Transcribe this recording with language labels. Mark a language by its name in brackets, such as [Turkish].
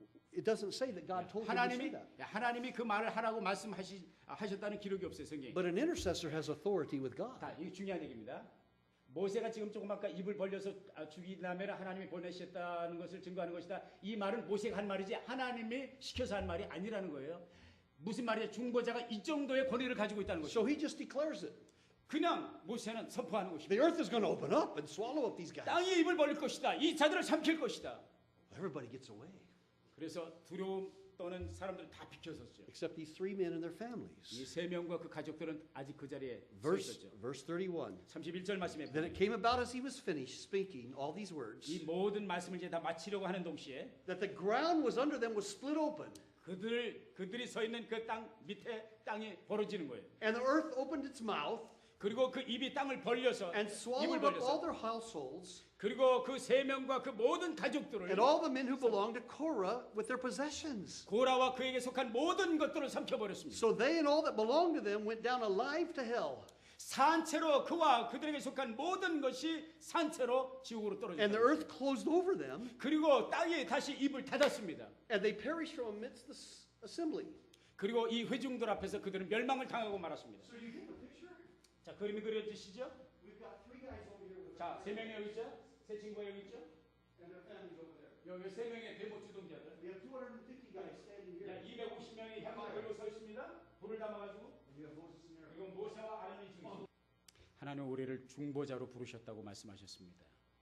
[English] It doesn't say that God told him to say that. [Korean] 하나님이 그 말을 하라고 말씀하셨다는 기록이 없어요, 성경에. [English] But an intercessor has authority with God. [Korean] 이게 중요한 얘기입니다. 모세가 지금 조금 아까 입을 벌려서 죽이려면 하나님이 보내셨다는 것을 증거하는 것이다. 이 말은 모세가 한 말이지 하나님이 시켜서 한 말이 아니라는 거예요. 무슨 말이냐? 중보자가 이 정도의 권위를 가지고 있다는 것이죠. [English] So he just declares it. [Korean] 그냥 모세는 선포하는 것입니다. [English] The earth is going to open up and swallow up these guys. [Korean] 땅이 입을 벌릴 것이다. 이 자들을 삼킬 것이다. [English] Everybody gets away. [Korean] 그래서 두려움 떠는 사람들은 다 비켜섰죠. [English] Except these three men and their [Korean] 이 [English] families. [Korean] 세 명과 그 가족들은 아직 그 자리에 서 있었죠. [English] Verse 31. [Korean] 31절 말씀에 [English] Then it came about as he was finished speaking all these words [Korean] 이 모든 말씀을 이제 다 마치려고 하는 동시에 [English] that the ground was under them was split open [Korean] 그들이 서 있는 그 땅 밑에 땅이 벌어지는 거예요. [English] and the earth opened its mouth [Korean] 그리고 그 입이 땅을 벌려서 [English] and [Korean] 입을 [English] swallowed up all [Korean] 벌려서 [English] their households [Korean] 그리고 그 세 명과 그 모든 가족들을 [English] and all the men who belonged to Korah with their possessions. [Korean] 고라와 그에게 속한 모든 것들을 삼켜버렸습니다. [English] So they and all that belonged to them went down alive to hell. [Korean] 산채로 그와 그들에게 속한 모든 것이 산채로 지옥으로 [English] And the [Korean] 떨어졌다. [English] earth closed over them [Korean] 그리고 땅이 다시 입을 닫았습니다. [English] and they perished from amidst the assembly. [Korean] 그리고 이 회중들 앞에서 그들은 멸망을 당하고 말았습니다. [English] So you get the picture? [Korean] 자, 그림이 그려지시죠? [English] We've got three guys over here with [Korean] 자, 세 명이 여기 있죠? 세 친구가 여기 있죠? [English] and their families over there. [Korean] 여기 세 명의 대목 주동자들. [English] We have 250 guys standing [Korean] 야, [English] here. [Korean] 250명이 향을 들고 서 있습니다. 불을 담아가지고. [English] We have Moses and Aaron. [Korean] 그리고 모세와 아론이 중심. 하나님 우리를 중보자로 부르셨다고 말씀하셨습니다.